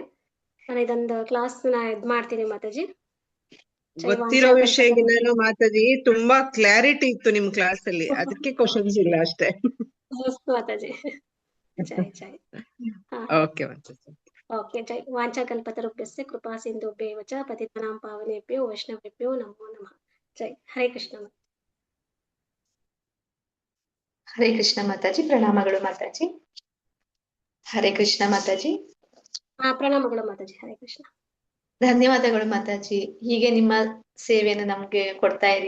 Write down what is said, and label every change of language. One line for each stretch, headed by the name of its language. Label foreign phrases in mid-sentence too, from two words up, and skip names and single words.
Kannada: ನಾನು ಇದೊಂದು ಕ್ಲಾಸ್ ಇದ್ ಮಾಡ್ತೀನಿ ಮಾತಾಜಿ. ಗೊತ್ತಿರೋ ವಿಷಯಗಿನ್ನೂ ಮಾತಾಜಿ ತುಂಬಾ ಕ್ಲಾರಿಟಿ ಇತ್ತು ನಿಮ್ ಕ್ಲಾಸ್ ಅಲ್ಲಿ, ಅದಕ್ಕೆ ಕ್ವಶನ್ಸ್ ಇಲ್ಲ ಅಷ್ಟೇ. ಮಾತಾಜಿ. ಜೈ ಜೈ. ಓಕೆ ಮಾತಾಜಿ. ಓಕೆ ಜೈ.
Sanskrit: ವಾಂಛಾಕಲ್ಪತರುಭ್ಯಸ್ಯ ಕೃಪಾ ಸಿಂಧುಭ್ಯೇವ ಚ ಪತಿತಾನಾಂ ಪಾವನೇಭ್ಯೋ ವೈಷ್ಣವೇಭ್ಯೋ ನಮೋ ನಮಃ.
Kannada: ಜೈ. ಹರೇ ಕೃಷ್ಣ. ಹರೇ ಕೃಷ್ಣ ಮಾತಾಜಿ, ಪ್ರಣಾಮಗಳು ಮಾತಾಜಿ. ಹರೇ ಕೃಷ್ಣ ಮಾತಾಜಿ. ಪ್ರಣಾಮಗಳು ಮಾತಾಜಿ. ಹರೇ ಕೃಷ್ಣ. ಧನ್ಯವಾದಗಳು ಮಾತಾಜಿ. ಹೀಗೆ ನಿಮ್ಮ ಸೇವೆಯನ್ನು ನಮ್ಗೆ ಕೊಡ್ತಾ ಇರಿ.